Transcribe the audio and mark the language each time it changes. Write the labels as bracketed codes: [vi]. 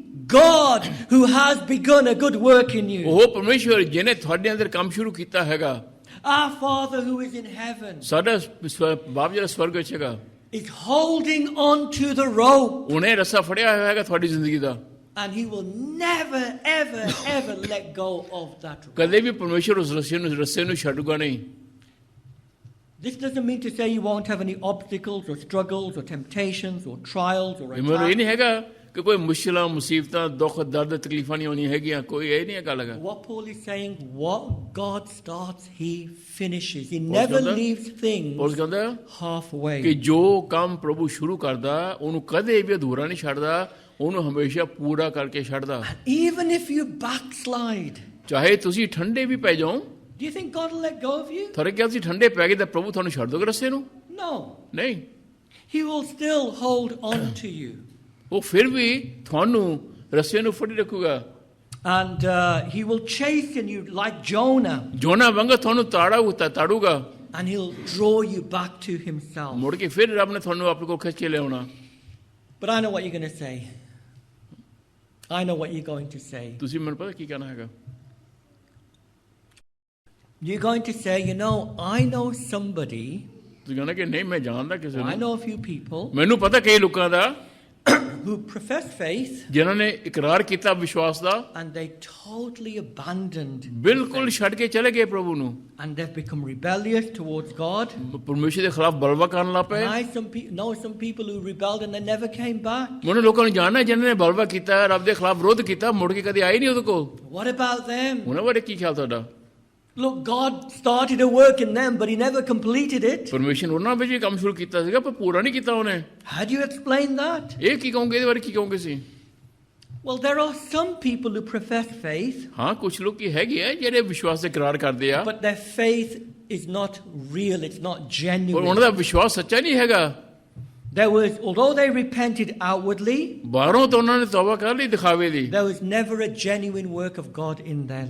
[en] God who has begun a good work in you, [pa] ਉਹ ਪਰਮੇਸ਼ਵਰ ਜਿਹਨੇ ਤੁਹਾਡੇ ਅੰਦਰ ਕੰਮ ਸ਼ੁਰੂ ਕੀਤਾ ਹੈਗਾ, [en] our Father who is in heaven, [pa] ਸਾਡਾ ਬਾਪ ਜਿਹੜਾ ਸਵਰਗ ਵਿੱਚ ਹੈਗਾ, [en] is holding on to the rope. [pa] ਉਹਨੇ ਰੱਸਾ ਫੜਿਆ ਹੋਇਆ ਹੈਗਾ ਤੁਹਾਡੀ ਜ਼ਿੰਦਗੀ ਦਾ। [en] And he will never, ever, ever let go of that rope. [pa] ਕਦੇ ਵੀ ਪਰਮੇਸ਼ਰ ਉਸ ਰੱਸੇ ਨੂੰ ਛੱਡੂਗਾ ਨਹੀਂ। [en] This doesn't mean to say you won't have any obstacles or struggles or temptations or trials or [pa] ਇਹ ਮੈਨੂੰ ਇਹ [en] attacks. [pa] ਨਹੀਂ ਹੈਗਾ ਕਿ ਕੋਈ ਮੁਸ਼ਕਿਲਾਂ ਮੁਸੀਬਤਾਂ ਦੁੱਖ ਦਰਦ ਤਕਲੀਫਾਂ ਨਹੀਂ ਹੋਣੀਆਂ ਹੈਗੀਆਂ, ਕੋਈ ਇਹ ਨਹੀਂ ਗੱਲ ਹੈਗਾ। [en] What Paul is saying, what God starts, he finishes. He Paul's never [pa] ਕਹਿੰਦਾ- [en] leaves [pa] ਪੌਲਸ [en] things [pa] ਕਹਿੰਦਾ [en] halfway. [pa] ਕਿ ਜੋ ਕੰਮ ਪ੍ਰਭੂ ਸ਼ੁਰੂ ਕਰਦਾ ਉਹਨੂੰ ਕਦੇ ਵੀ ਅਧੂਰਾ ਨਹੀਂ ਛੱਡਦਾ, ਉਹਨੂੰ ਹਮੇਸ਼ਾ ਪੂਰਾ ਕਰਕੇ ਛੱਡਦਾ। [en] Even if you backslide, [pa] ਚਾਹੇ ਤੁਸੀਂ ਠੰਡੇ ਵੀ ਪੈ ਜਾਓ, [en] do you think God will let go of you? [pa] ਥੋੜੇ ਕਿਹਾ ਤੁਸੀਂ ਠੰਡੇ ਪੈ ਗਏ ਤਾਂ ਪ੍ਰਭੂ ਤੁਹਾਨੂੰ ਛੱਡ ਦੋਗੇ ਰੱਸੇ ਨੂੰ? [en] No. [pa] ਨਹੀਂ, [en] He will still hold on to you. [pa] ਉਹ ਫਿਰ ਵੀ ਤੁਹਾਨੂੰ ਰੱਸੇ ਨੂੰ ਫੜੀ ਰੱਖੂਗਾ। [en] And he will chasten you like Jonah. [pa] ਜੋਨਾ ਵਾਂਗ ਤੁਹਾਨੂੰ ਤਾੜੂਗਾ, [en] And he'll draw you back to himself. [pa] ਮੁੜ ਕੇ ਫਿਰ ਰੱਬ ਨੇ ਤੁਹਾਨੂੰ ਆਪਣੇ ਕੋਲ ਖਿੱਚ ਕੇ ਲਿਆਉਣਾ। [en] But I know what you're going to say. I know what you're going to say. [pa] ਤੁਸੀਂ ਮੈਨੂੰ ਪਤਾ ਕੀ ਕਹਿਣਾ ਹੈਗਾ? [en] You're going to say, you know, I know somebody, [pa] ਤੁਸੀਂ ਕਹਿਣਾ ਕਿ ਨਹੀਂ ਮੈਂ ਜਾਣਦਾ ਕਿਸੇ [en] I [pa] ਨੂੰ, [en] know a few people [pa] ਮੈਨੂੰ ਪਤਾ ਕਈ ਲੋਕਾਂ ਦਾ [en] who profess faith [pa] ਜਿਨ੍ਹਾਂ ਨੇ ਇਕਰਾਰ ਕੀਤਾ ਵਿਸ਼ਵਾਸ ਦਾ, [en] and they totally abandoned [pa] ਬਿਲਕੁਲ ਛੱਡ ਕੇ ਚਲੇ ਗਏ ਪ੍ਰਭੂ ਨੂੰ, [en] and they've become rebellious towards God. [pa] ਪਰਮੇਸ਼ਰ ਦੇ ਖਿਲਾਫ ਬਲਵਾ ਕਰਨ ਲੱਗ ਪਏ। [en] And I know some people who rebelled and they never came back. [pa] ਮੈਨੂੰ ਲੋਕਾਂ ਨੂੰ ਜਾਣਨਾ ਜਿਨ੍ਹਾਂ ਨੇ ਬਲਵਾ ਕੀਤਾ, ਰੱਬ ਦੇ ਖਿਲਾਫ ਵਿਰੋਧ ਕੀਤਾ, ਮੁੜ ਕੇ ਕਦੇ ਆਏ ਨਹੀਂ ਉਹਦੇ ਕੋਲ। [en] What about them? [pa] ਉਹਨਾਂ ਬਾਰੇ ਕੀ ਖਿਆਲ ਤੁਹਾਡਾ? [en] Look, God started a work in them, but he never completed it. [pa] ਪਰਮੇਸ਼ਰ ਉਹਨਾਂ ਵਿੱਚ ਵੀ ਕੰਮ ਸ਼ੁਰੂ ਕੀਤਾ ਸੀਗਾ ਪਰ ਪੂਰਾ ਨਹੀਂ ਕੀਤਾ ਉਹਨੇ। [en] How do you explain that? [pa] ਇਹ ਕੀ ਕਹੋਗੇ, ਇਹਦੇ ਬਾਰੇ ਕੀ ਕਹੋਗੇ ਸੀ? [en] Well, there are some people who profess faith, [pa] ਹਾਂ, ਕੁਝ ਲੋਕ ਕੀ ਹੈਗੇ ਆ ਜਿਹੜੇ ਵਿਸ਼ਵਾਸ ਦੇ ਇਕਰਾਰ ਕਰਦੇ ਆ, [en] but their faith is not real, it's not [pa] ਪਰ [en] genuine. [pa] ਉਹਨਾਂ ਦਾ ਵਿਸ਼ਵਾਸ ਸੱਚਾ ਨਹੀਂ ਹੈਗਾ। [en] There was, although they repented outwardly, [pa] ਬਾਹਰੋਂ ਤਾਂ ਉਹਨਾਂ ਨੇ ਤੌਬਾ ਕਰ ਲਈ ਦਿਖਾਵੇ ਦੀ, [en] there was never a genuine work of God in their